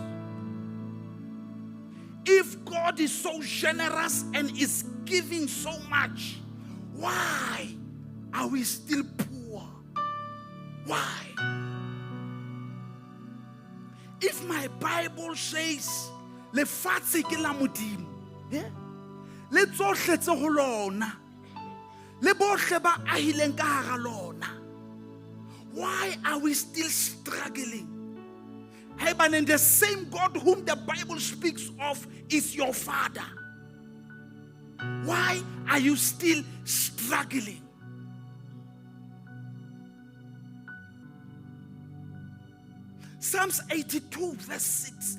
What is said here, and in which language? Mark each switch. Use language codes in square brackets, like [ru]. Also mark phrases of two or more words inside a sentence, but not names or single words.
[en] If God is so generous and is giving so much, why are we still poor? Why? If my Bible says [st] lefatshe ke la Modimo, le tsohle tse ho lona, le bohle ba ahileng ka hara lona, [en] why are we still struggling? Heaven, and the same God whom the Bible speaks of is your Father. Why are you still struggling? Psalms 82 verse 6.